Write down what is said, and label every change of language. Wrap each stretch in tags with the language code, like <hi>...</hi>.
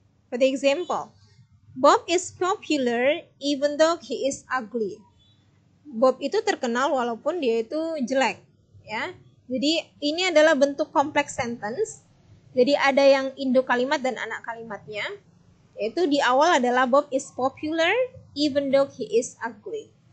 <en>For the example, Bob is popular even though he is ugly.</en> <id>Bob itu terkenal walaupun dia itu jelek ya. Jadi ini adalah bentuk complex sentence. Jadi ada yang induk kalimat dan anak kalimatnya. Yaitu di awal adalah</id> <en>Bob is popular even though he is ugly.</en>